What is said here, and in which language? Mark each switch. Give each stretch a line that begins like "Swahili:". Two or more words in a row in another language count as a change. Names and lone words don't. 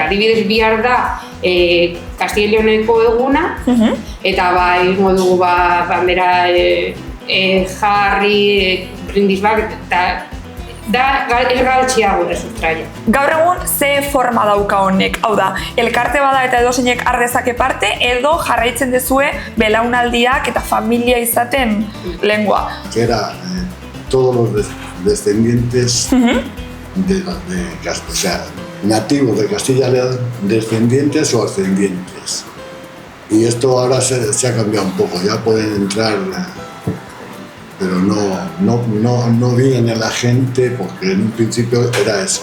Basque: Adibidez bihar da Castilla y Leoneko eguna eta egingo dugu bandera jarri brindis bat eta ez galtzea gure sustraia. Gaur egun ze forma dauka honek? Hau da, elkarte bada eta edozeinek har dezake parte edo jarraitzen dezue belaunaldiak eta familia izaten lengua.
Spanish: Que era todos los descendientes o sea, nativos de Castilla y León, descendientes o ascendientes. Y esto ahora se ha cambiado un poco, ya pueden entrar, pero no viene la gente porque en un principio era eso.